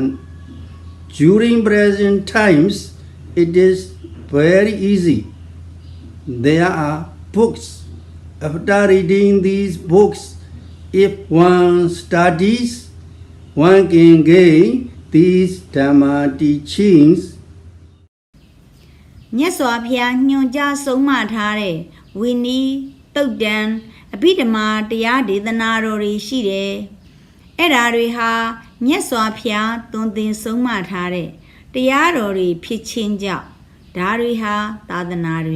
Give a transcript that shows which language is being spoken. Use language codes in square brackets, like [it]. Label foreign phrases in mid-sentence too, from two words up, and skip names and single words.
[en] During present times, it is very easy. There are books. After reading these books, if one studies, one can gain these Dhamma teachings. [my] မြတ်စွာဘုရားညွှန်ကြားဆုံးမထားတဲ့ဝိနည်းတုတ်တံအဘိဓမ္မာတရားဒေသနာတော်တွေရှိတယ်။အဲ့ဓာတွေဟာမြတ် စွာဘုရားသွန်သင်ဆုံးမထားတဲ့တရားတော်တွေဖြစ်ခြင်းကြောင့်ဒါတွေဟာသာသနာတွေ